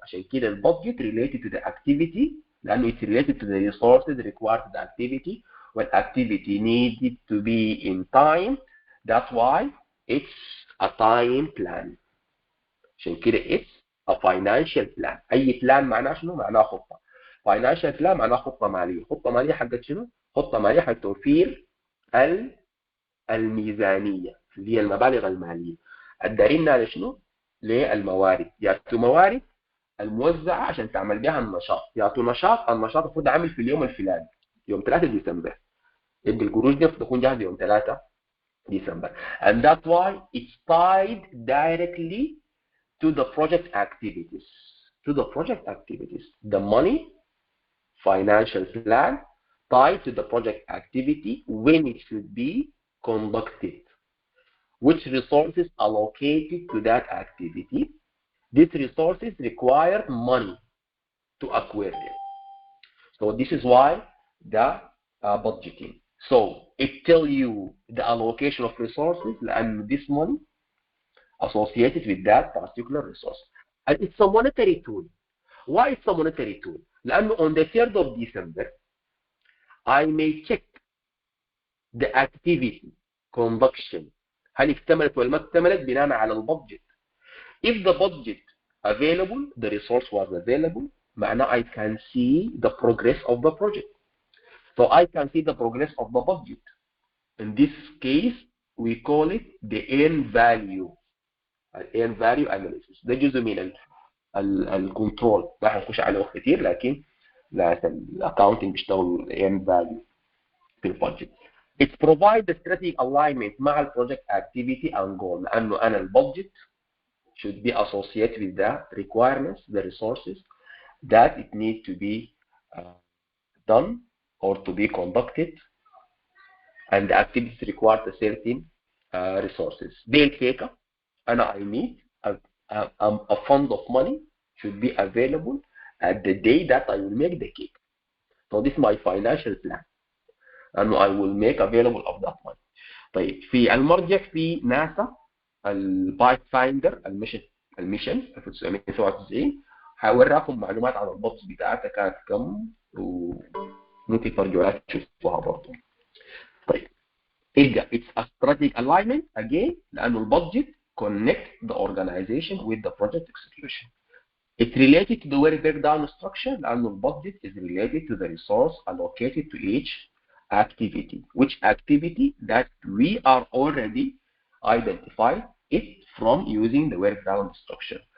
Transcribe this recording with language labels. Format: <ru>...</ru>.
<ar>عشان كده</ar> <en>البudget related to the activity لأنه it's related to the resources required to the activity. When activity needed to be in time, that's why it's a time plan.</en> <ar>عشان كده</ar> <en>it's a financial plan.</en> <ar>أي plan معناه شنو؟ معناه خطة. Financial plan معناه خطة مالية. خطة مالية حقت شنو؟ خطة مالية حق توفير الميزانية اللي هي المبالغ المالية. الدارين على شنو؟ للموارد. يا موارد الموزعه عشان تعمل بها النشاط. يعطوا نشاط، النشاط المفروض عامل في اليوم الفلاني يوم 3 ديسمبر، يبقى القروش دي المفروض تكون جاهزه يوم 3 ديسمبر.</ar> <en>And that's why it's tied directly to the project activities. To the project activities. The money, financial plan, tied to the project activity when it should be conducted. Which resources allocated to that activity? These resources require money to acquire them. So this is why the budgeting. So it tells you the allocation of resources and this money associated with that particular resource. And it's a monetary tool. Why it's a monetary tool? لأنه on the 3rd of December, I may check the activity conduction.</en> <ar>هل اكتملت ولا ما اكتملت بناء على البادجت.</ar> <en>If the budget available, the resource was available, معناه I can see the progress of the project. So I can see the progress of the budget. In this case, we call it the earn value. earn value analysis.</en> <ar>ده جزء من الكنترول، ما هنخش عليه وقت كتير، لكن الاكاونتنج بيشتغلوا earn value في البادجت.</ar> <en>It provides the strategic alignment مع البروجكت activity and goal.</en> <ar>لأنه أنا البادجت</ar> <en>should be associated with the requirements, the resources that it needs to be done or to be conducted, and the activities require a certain resources.</en> <ar>دي الكيكة.</ar> <en>أنا I need a fund of money should be available at the day that I will make the cake. So this is my financial plan. And I will make available of that money.</en> <ar>طيب في المرجع في ناسا البايت فايندر الميشن 1997 هوريكم معلومات عن البادجت بتاعتها كانت كم وممكن ترجعوا تشوفوها برضه.</ar> <en>طيب it's a strategic alignment again</en> <ar>لأنه البادجت</ar> <en>connect the organization with the project execution. It's related to the work breakdown structure لأنه البادجت is related to the resource allocated to each activity, which activity that we are already identified it from using the work breakdown structure.</en>